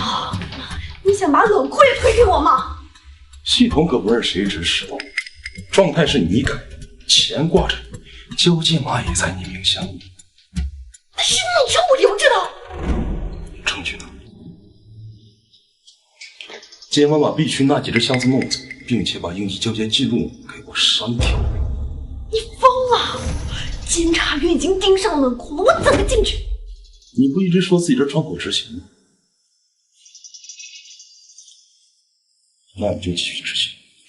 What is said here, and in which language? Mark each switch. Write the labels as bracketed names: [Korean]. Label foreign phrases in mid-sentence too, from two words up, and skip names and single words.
[Chinese] 你想把冷庫也推給我嗎？系統可不是誰指使的，狀態是你改的，錢掛着你，交接碼也在你名下。那是你讓我留着的。證據呢？今晚把 B 區那幾隻箱子弄走，並且把應急交接記錄給我刪掉。你瘋了！監察員已經盯上冷庫了，我怎麼進去？你不一直說自己這窗口執行嗎？那你就繼續執行。